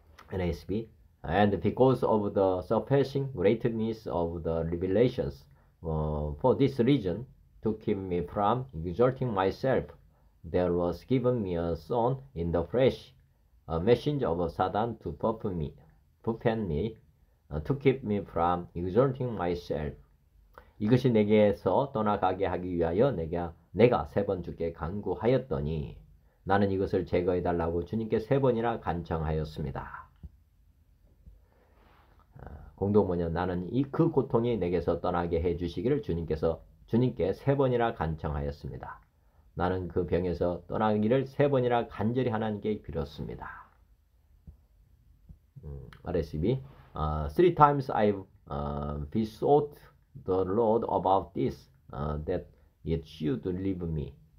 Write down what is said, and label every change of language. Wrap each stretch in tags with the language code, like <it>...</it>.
<en>NASB, and because of the surpassing greatness of the revelations, for this reason, to keep me from exalting myself, there was given me a son in the flesh, a messenger of Satan to buffet me, to keep me from exalting myself.</en> <ko>이것이 내게서 떠나가게 하기 위하여 내가 3번 주께 간구하였더니 나는 이것을 제거해달라고 주님께 3번이나 간청하였습니다. 공동번역, 나는 그 고통이 내게서 떠나게 해주시기를 주님께 3번이나 간청하였습니다. 나는 그 병에서 떠나기를 3번이나 간절히 하나님께 빌었습니다.</ko> <en>RSB, 3 times I've besought the Lord about this, that it should leave me.</en>